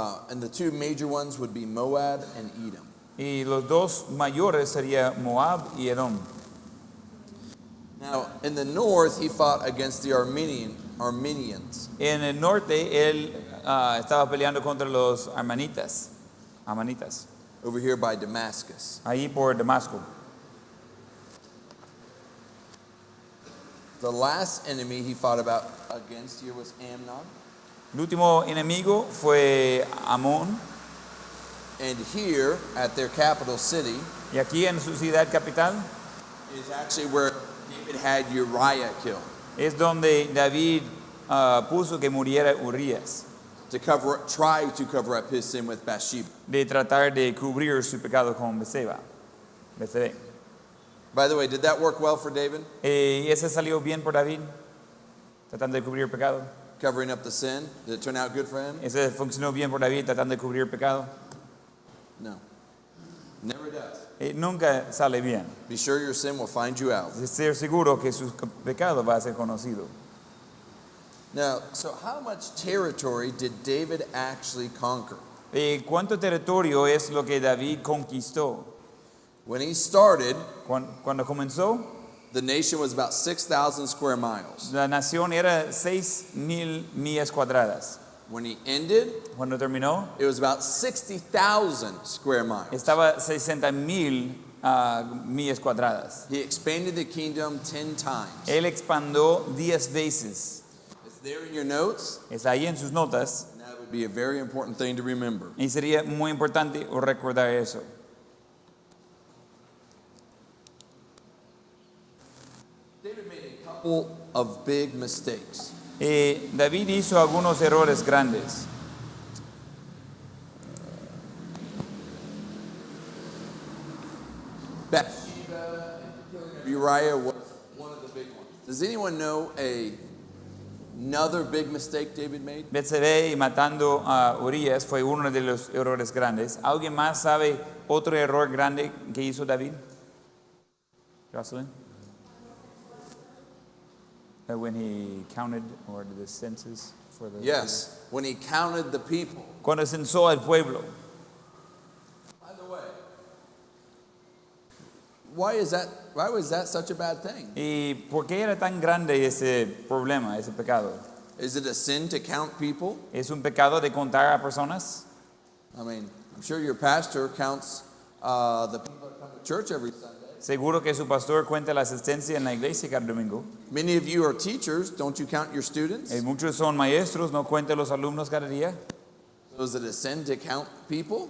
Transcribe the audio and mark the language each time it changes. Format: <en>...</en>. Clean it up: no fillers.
<en>And the two major ones would be Moab and Edom.</en> <es>Y los dos mayores serían Moab y Edom.</es> <en>Now, in the north, he fought against the Armenians.</en> <es>En el norte él estaba peleando contra los amanitas,</es> <en>Over here by Damascus.</en> <es>ahí por Damasco.</es> <en>The last enemy he fought against here was Amnon.</en> <es>El último enemigo fue Amón,</es> <en>And here, at their capital city,</en> <es>y aquí en su ciudad capital</es> <en>is actually where David had Uriah killed</en> <es>es donde David puso que muriera Urías,</es> <en>to try to cover up his sin with Bathsheba.</en> <es>de tratar de cubrir su pecado con Betseba.</es> <en>By the way, did that work well for David?</en> <es>¿Y ese salió bien por David? Tratando de cubrir el pecado.</es> <en>Covering up the sin? Did it turn out good for him?</en> <es>¿Ese funcionó bien por David tratando de cubrir el pecado?</es> <en>No. Never does.</en> <es>Nunca sale bien.</es> <en>Be sure your sin will find you out.</en> <es>Ser seguro que su pecado va a ser conocido.</es> <en>Now, so how much territory did David actually conquer?</en> <es>¿Cuánto territorio es lo que David conquistó?</es> <en>When he started,</en> <es>Cuando comenzó,</es> <en>the nation was about 6,000 square miles.</en> <es>la nación era 6,000 millas cuadradas.</es> <en>When he ended,</en> <es>Cuando terminó,</es> <en>it was about 60,000 square miles.</en> <es>estaba 60,000 millas cuadradas.</es> <en>He expanded the kingdom 10 times.</en> <es>Él expandió 10 veces.</es> <en>It's there in your notes,</en> <es>Es ahí en sus notas.</es> <en>and that would be a very important thing to remember.</en> <es>Y sería muy importante recordar eso.</es> <en>David made a couple of big mistakes.</en> <es>David hizo algunos errores grandes.</es> <en>Bathsheba and the killing of Uriah was one of the big ones. Does anyone know another big mistake David made?</en> <es>Betsabé y matando a Urías fue uno de los errores grandes. ¿Alguien más sabe otro error grande que hizo David?</es> <en>Jocelyn? When he counted or did the census for the Yes, when he counted the people.</en> <es>Cuando censó al pueblo.</es> <en>why was that such a bad thing?</en> <es>¿Y por qué era tan grande ese problema, ese pecado?</es> <en>Is it a sin to count people?</en> <es>¿Es un pecado de contar a personas?</es> <en>I mean, I'm sure your pastor counts the people that come to church every Sunday.</en> <es>Seguro que su pastor cuenta la asistencia en la iglesia cada domingo.</es> <en>Many of you are teachers. Don't you count your students?</en> <es>Muchos son maestros, no cuentan los alumnos cada día.</es> <en>So is it a sin to count people?</en>